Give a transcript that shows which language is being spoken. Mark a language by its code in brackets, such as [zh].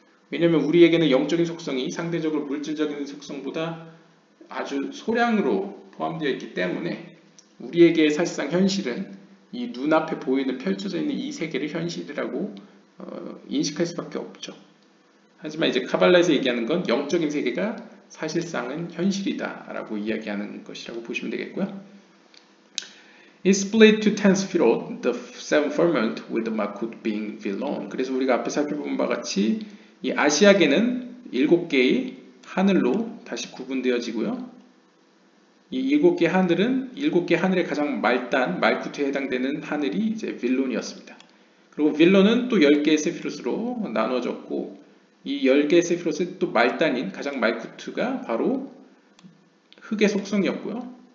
[ko] 왜냐하면 우리에게는 영적인 속성이 상대적으로 물질적인 속성보다 아주 소량으로 포함되어 있기 때문에 우리에게 사실상 현실은 이 눈앞에 보이는 펼쳐져 있는 이 세계를 현실이라고 인식할 수밖에 없죠. 하지만 이제 카발라에서 얘기하는 건 영적인 세계가 사실상은 현실이다 라고 이야기하는 것이라고 보시면 되겠고요. [en] It's split to 10 sphirot, the 7 firmament with the Malkut being Villon. [ko] 그래서 우리가 앞에 살펴본 바와 같이 이 아시아계는 7개의 하늘로 다시 구분되어지고요. 이 7개 하늘은 7개 하늘의 가장 말단, 말쿠트에 해당되는 하늘이 이제 빌론이었습니다. 그리고 빌론은 또 10개의 세피롯으로 나눠졌고 이 10개의 세피롯의 또 말단인 가장 말쿠트가 바로 흙의 속성이었고요.